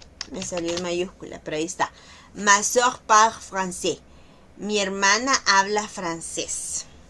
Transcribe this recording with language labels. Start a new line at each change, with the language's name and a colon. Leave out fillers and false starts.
Spanish: Me salió en mayúscula, pero ahí está.
French: Ma soeur parle français.
Spanish: Mi hermana habla francés.